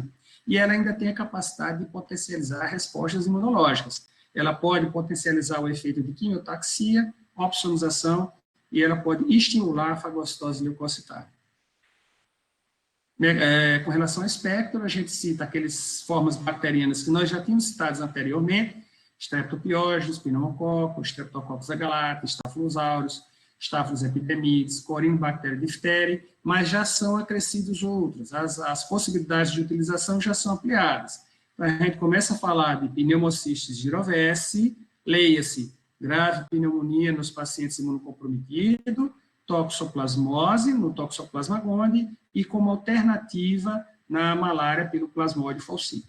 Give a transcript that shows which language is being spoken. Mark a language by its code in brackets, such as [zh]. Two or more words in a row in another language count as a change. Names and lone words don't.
[pt] E ela ainda tem a capacidade de potencializar respostas imunológicas. Ela pode potencializar o efeito de quimiotaxia, opsonização, e ela pode estimular a fagocitose leucocitária. Com relação ao espectro, a gente cita aquelas formas bacterianas que nós já tínhamos citadas anteriormente, Streptopiógenes, Pneumococcus, Streptococcus agalactis, Staphylococcus aureus, Staphylococcus epidermidis, Corynebacterium diphtheriae, mas já são acrescidos outros, as possibilidades de utilização já são ampliadas. Então, a gente começa a falar de pneumocistis girovese, leia-se, grave pneumonia nos pacientes imunocomprometidos, toxoplasmose, no Toxoplasma gondii, e como alternativa na malária pelo Plasmodium falciparum.